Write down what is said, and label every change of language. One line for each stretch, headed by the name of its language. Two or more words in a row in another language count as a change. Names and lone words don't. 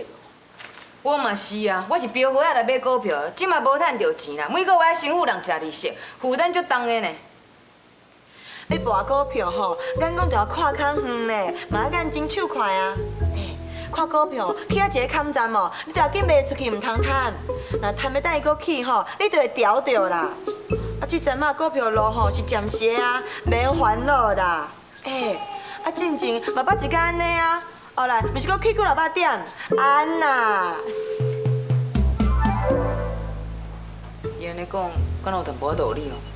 Min Nan Chinese: 我嘛是啊，我是标花仔来买股票，即嘛无趁着钱啦，每个月身负人食利息，负担足重的呢。要跋股票吼，眼光就要看较远呢，嘛要眼睛手快啊。看股票去啊一个坎站哦，你就要紧卖出去，唔通趁。若趁要等伊搁起吼，你就会调着啦。啊，即阵嘛股票路吼是暂时啊，免烦恼啦。啊进前嘛捌一间安尼啊，后来毋是搁起几6百点，安呐。伊安尼讲，敢有淡薄仔道理哦。